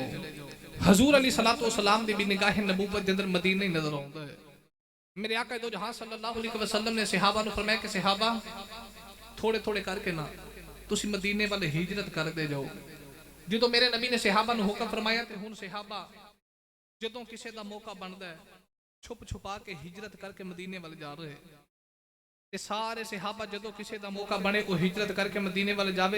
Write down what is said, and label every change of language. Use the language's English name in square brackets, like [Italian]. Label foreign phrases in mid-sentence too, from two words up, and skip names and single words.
[Punjabi] ਹਜ਼ੂਰ [Arabic] علي الصلاة والسلام [Punjabi] ਦੀ ਭੀ ਨਿਗਾਹ ਨਬੂਵਤ ਦੇ ਅੰਦਰ ਮਦੀਨਾ ਹੀ ਨਜ਼ਰ ਆਉਂਦਾ ਹੈ। ਮੇਰੇ ਆਕਾ ਦੋ ਜਹਾਂ [Arabic] صلى الله عليه وسلم [Punjabi] ਨੇ ਸਹਾਬਾ ਨੂੰ ਫ਼ਰਮਾਇਆ ਕਿ ਸਹਾਬਾ ਥੋੜ੍ਹੇ ਥੋੜ੍ਹੇ ਕਰਕੇ ਨਾ ਤੁਸੀ ਮਦੀਨੇ ਵਾਲੇ ਹਿਜਰਤ ਕਰਤੇ ਜਾਓ। ਜੋ ਮੇਰੇ ਨਬੀ ਨੇ ਸਹਾਬਾ ਨੂੰ ਹੁਕਮ ਫ਼ਰਮਾਇਆ ਤੇ ਹੁਣ ਸਹਾਬਾ ਜਦੋਂ ਕਿਸੀ ਦਾ ਮੌਕਾ ਬਣਦਾ ਹੈ ਛੁਪ ਛੁਪਾ ਕੇ ਹਿਜਰਤ ਕਰਕੇ ਮਦੀਨੇ ਵਾਲੇ ਜਾ ਰਹੇ। ਤੇ ਸਾਰੇ ਸਹਾਬਾ ਜਦੋਂ ਕਿਸੀ ਦਾ ਮੌਕਾ ਬਣੇ ਵੋ ਹਿਜਰਤ ਕਰਕੇ ਮਦੀਨੇ ਵਾਲੇ ਜਾਵੇ।